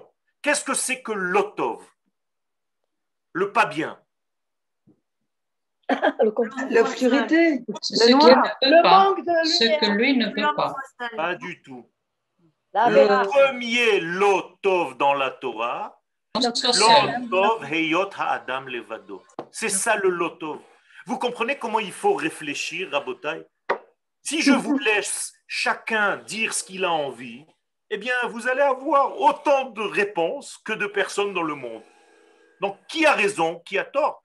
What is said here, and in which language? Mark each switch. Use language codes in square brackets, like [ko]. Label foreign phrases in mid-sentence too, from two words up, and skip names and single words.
[fr] Qu'est-ce que c'est que l'otov? Le pas bien. L'obscurité. Ce que lui ne peut pas. Pas du tout. Le premier lotov dans la Torah, [he] לא טוב היות האדם לבדו. [fr] C'est ça le lotov. Vous comprenez comment il faut réfléchir, Rabotai? Si je vous laisse chacun dire ce qu'il a envie, eh bien, vous allez avoir autant de réponses que de personnes dans le monde. Donc, qui a raison, qui a tort?